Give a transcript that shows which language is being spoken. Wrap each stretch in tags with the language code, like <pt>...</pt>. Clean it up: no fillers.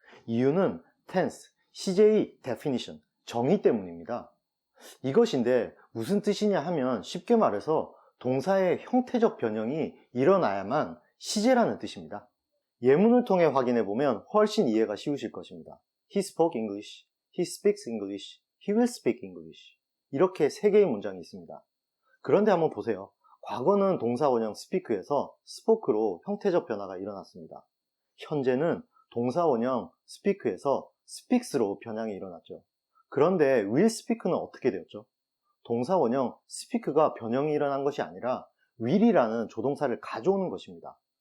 <ko>이유는 tense, CJ definition, 정의 때문입니다. 이것인데 무슨 뜻이냐 하면 쉽게 말해서 동사의 형태적 변형이 일어나야만 시제라는 뜻입니다. 예문을 통해 확인해 보면 훨씬 이해가 쉬우실 것입니다.</ko> <en>He spoke English, he speaks English, he will speak English.</en> <ko>이렇게 세 개의 문장이 있습니다. 그런데 한번 보세요. 과거는 동사 원형 speak에서 spoke로 형태적 변화가 일어났습니다. 현재는 동사 원형 speak에서 speaks로 변형이 일어났죠. 그런데</ko> <en>will speak</en> <ko>는 어떻게 되었죠? 동사 원형 speak가 변형이 일어난 것이 아니라 will이라는 조동사를 가져오는 것입니다.</ko>